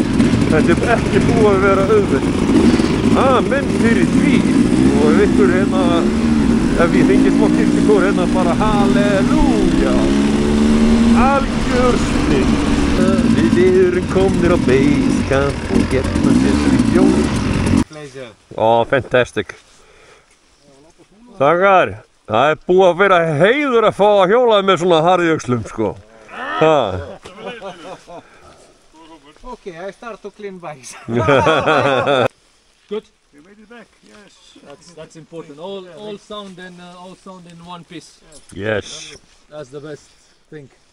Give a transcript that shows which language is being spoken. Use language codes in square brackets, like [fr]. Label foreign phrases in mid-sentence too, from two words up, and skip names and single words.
[is] Þetta er ekki búið að vera auðvelt. Amen fyrir því. Og ykkur hérna, ef ég fengið smá kirkjukór hérna, bara halleluja. Algjör snill. Við erum komnir á basecamp og hérna sér við bjóðum. Pleasure. Fantastic. Þakkar, það er búið að vera heiður að fá að hjóla með svona harðjöxlum, sko. [en] Okay, I start to clean bikes. Good. You made it back. Yes. That's important. All sound in one piece. Yes. That's the best thing.